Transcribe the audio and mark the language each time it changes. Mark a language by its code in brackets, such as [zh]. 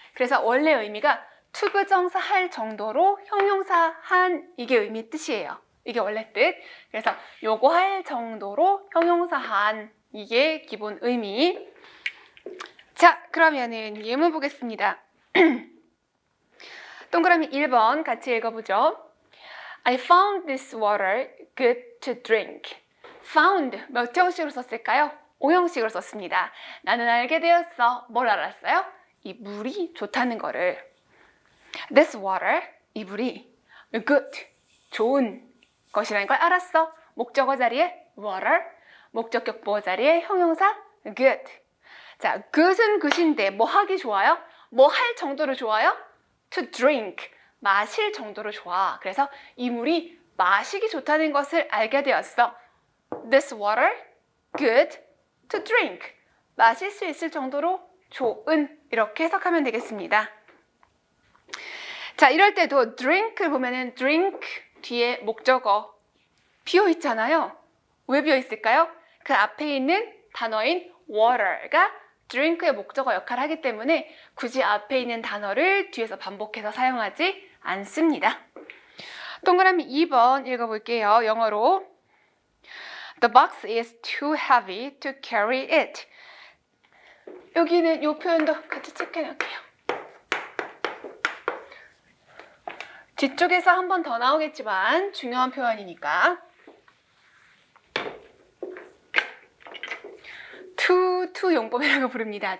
[ko] 그래서 원래 의미가 to 부정사 할 정도로 형용사 한 이게 의미 뜻이에요. 이게 원래 뜻. 그래서 요거 할 정도로 형용사 한 이게 기본 의미. 자, 그러면은 예문 보겠습니다. 동그라미 1번 같이 읽어보죠. [en] I found this water good to drink. [ko] found 몇 형식으로 썼을까요? 5형식으로 썼습니다. 나는 알게 되었어. 뭘 알았어요? 이 물이 좋다는 거를. [en] This water, [ko] 이 물이 good, 좋은 것이라는 걸 알았어. 목적어 자리에 water, 목적격 보어 자리에 형용사 good. 자, good은 good인데 뭐 하기 좋아요? 뭐 할 정도로 좋아요? [en] To drink, [ko] 마실 정도로 좋아. 그래서 이 물이 마시기 좋다는 것을 알게 되었어. [en] This water, good to drink. [ko] 마실 수 있을 정도로 좋은, 이렇게 해석하면 되겠습니다. 자, 이럴 때도 drink를 보면은 drink 뒤에 목적어 비어 있잖아요. 왜 비어 있을까요? 그 앞에 있는 단어인 water가 drink의 목적어 역할을 하기 때문에 굳이 앞에 있는 단어를 뒤에서 반복해서 사용하지 않습니다. 동그라미 2번 읽어볼게요. 영어로. [en] The box is too heavy to carry it. [ko] 여기는 이 표현도 같이 체크해놓을게요. 뒤쪽에서 한 번 더 나오겠지만 중요한 표현이니까. to 용법이라고 부릅니다.